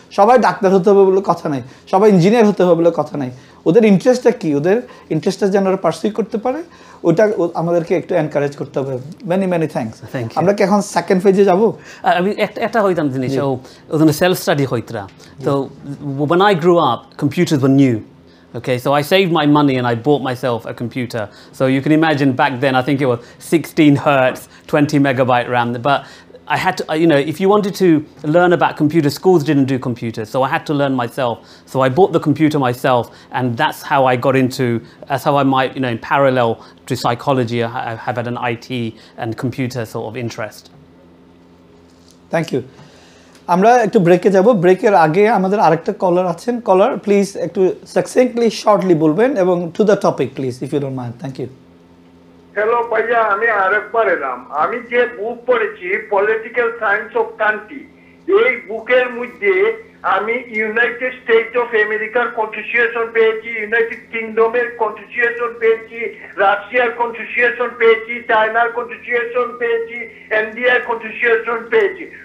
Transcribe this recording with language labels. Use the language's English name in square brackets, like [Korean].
[Bangla] সবাই ডাক্তার হতে হবে বলে কথা নাই, সবাই ইঞ্জিনিয়ার হতে হবে বলে কথা নাই। ওদের ইন্টারেস্টটা কী, ওদের ইন্টারেস্টটা যেন ওরা পার্সিউ করতে পারে, ওটা আমাদেরকে একটু এনকারেজ করতে হবে। [English] Many thanks. [Bangla] আমরা কি এখন সেকেন্ড ফেজে যাব? আমি একটা হইতাম জিনিস, ওখানে সেলফ স্টাডি হইতরা। [English] তো when I grew up, computers were new. Okay, so I saved my money and I bought myself a computer. So you can imagine back then, I think it was 16 hertz, 20 megabyte RAM. But I had to, you know, if you wanted to learn about computers, schools didn't do computers, so I had to learn myself. So I bought the computer myself, and that's how I got into, that's how I might, you know, in parallel to psychology, I have had an IT and computer sort of interest. Thank you. [Bangla] আমরা একটু ব্রেকে যাব, ব্রেকের আগে আমাদের আরেকটা কলার আছেন। [English] Caller please একটু succinctly shortly বলবেন এবং to the topic please, if you don't mind. Thank you. [Bangla] Hello ভাইয়া, আমি আরেকবার এলাম। আমি যে বুক পড়েছি পলিটিক্যাল সায়েন্স অফ কান্ট্রি, এই বুকের মধ্যে আমি ইউনাইটেড স্টেটস অফ আমেরিকার কনস্টিটিউশন পেয়েছি, ইউনাইটেড কিংডমের কনস্টিটিউশন পেয়েছি, রাশিয়ার কনস্টিটিউশন পেয়েছি, চায়নার কনস্টিটিউশন পেয়েছি, ইন্ডিয়ার কনস্টিটিউশন পেয়েছি।